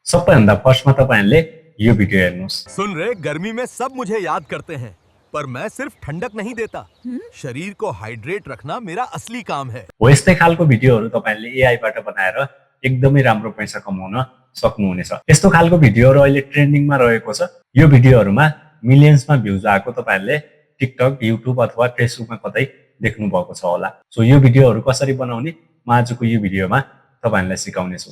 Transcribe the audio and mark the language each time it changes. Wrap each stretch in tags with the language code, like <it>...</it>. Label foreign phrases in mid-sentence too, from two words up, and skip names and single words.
<ne>सबैभन्दा फर्स्टमा तपाईहरुले यो भिडियो हेर्नुस्।</ne> <hi>सुन रे, गर्मी में सब मुझे याद करते हैं, पर मैं सिर्फ ठंडक नहीं देता। शरीर को हाइड्रेट रखना मेरा असली काम है।</hi> <ne>हो यस्तै खालको भिडियोहरु तपाईहरुले एआई बाट बनाएर एकदमै राम्रो पैसा कमाउन सक्नुहुनेछ। यस्तो खालको भिडियोहरु अहिले ट्रेन्डिङमा रहेको छ। यो भिडियोहरुमा मिलियन्समा भ्युज आएको तपाईहरुले टिकटक, युट्युब अथवा फेसबुकमा कतै देख्नु भएको छ होला। सो यो भिडियोहरु कसरी बनाउने म आजको यो भिडियोमा तपाईहरुलाई सिकाउने छु।</ne>